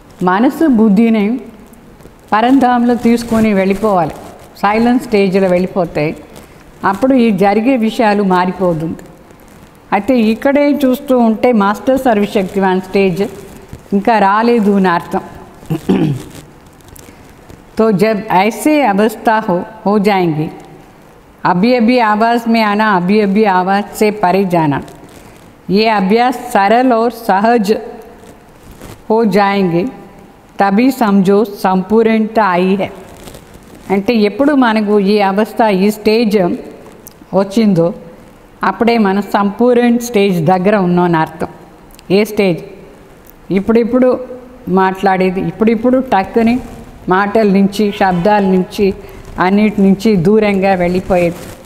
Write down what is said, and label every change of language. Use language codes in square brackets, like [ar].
[te] మనసు బుద్ధిని పరంధాంలో తీసుకొని వెళ్ళిపోవాలి. సైలెన్స్ స్టేజ్లో వెళ్ళిపోతే అప్పుడు ఈ జరిగే విషయాలు మారిపోతుంది. అయితే ఇక్కడే చూస్తూ ఉంటే మాస్టర్ సర్వశక్తివాన్ స్టేజ్ ఇంకా రాలేదు అని అర్థం. [hi] तो जब ऐसे अवस्था हो जाएंगी, अभी अभी आवाज़ में आना, अभी अभी आवाज़ से परे जाना, ये अभ्यास सरल और सहज हो जाएंगे, तभी समझो संपूर्णता आई है. [te] అంటే ఎప్పుడు మనకు ఈ అవస్థ ఈ స్టేజ్ వచ్చిందో అప్పుడే మనం సంపూర్ణ స్టేజ్ దగ్గర ఉన్నామని అర్థం. ఏ స్టేజ్? ఇప్పుడిప్పుడు మాట్లాడేది, ఇప్పుడిప్పుడు టక్కుని మాటల నుంచి శబ్దాల నుంచి అన్నిటి నుంచి దూరంగా వెళ్ళిపోయేది.